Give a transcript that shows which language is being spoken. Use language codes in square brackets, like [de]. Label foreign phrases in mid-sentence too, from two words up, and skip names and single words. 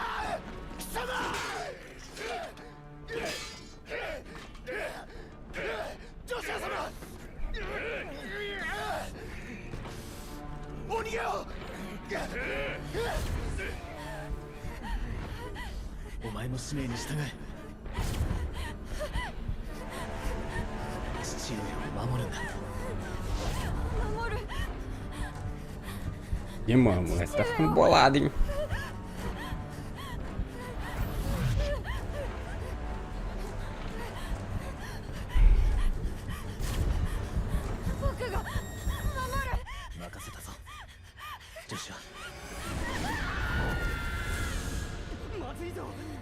[ja] ジョシュア様、お逃げよ。お前も使命に従え。父上を守るんだ。守る。 [pt] E mano, o moleque tá ficando bolado, hein? [ja] 僕が守る。任せたぞジョシュア。まずいぞ。